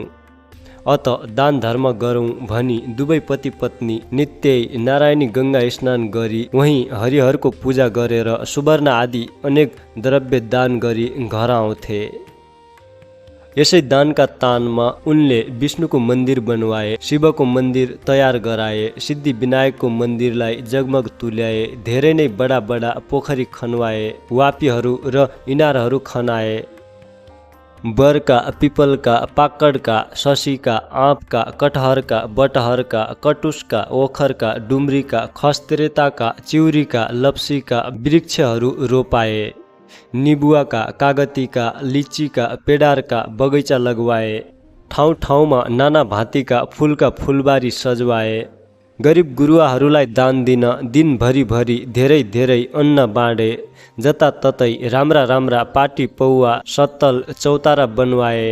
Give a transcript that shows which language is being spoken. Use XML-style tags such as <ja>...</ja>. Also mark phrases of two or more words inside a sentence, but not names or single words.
<ne>अत दान धर्म गरौँ भनी दुवै पति पत्नी नित्य नारायणी गङ्गा स्नान गरी वहीं हरिहरको पूजा गरेर सुवर्ण आदि अनेक द्रव्य दान गरी घर आउँथे। यसै दानका तानमा उनले विष्णुको मन्दिर बनवाए, शिवको मन्दिर तयार गराए, सिद्धि विनायकको मन्दिरलाई जगमग तुल्याए, धेरै नै बडा बडा पोखरी खनवाए, वापीहरू र इनारहरू खनाए। बरका, पिपलका, पाकडका, शशीका, आँपका, कटहरका, बटहरका, कटुसका, ओखरका, डुम्रीका, खस्तेरेताका, चिउरीका, लप्सीका वृक्षहरू रोपाए। निबुवाका, कागतीका, लिचीका, पेडारका बगैँचा लगवाए। ठाउँ ठाउँमा नाना भाँतीका फुलका फुलबारी सजवाए। गरिब गुरुवाहरूलाई दान दिन दिनभरि धेरै धेरै अन्न बाँडे। जताततै राम्रा राम्रा पाटी पौवा सत्तल चौतारा बनवाए।</ne>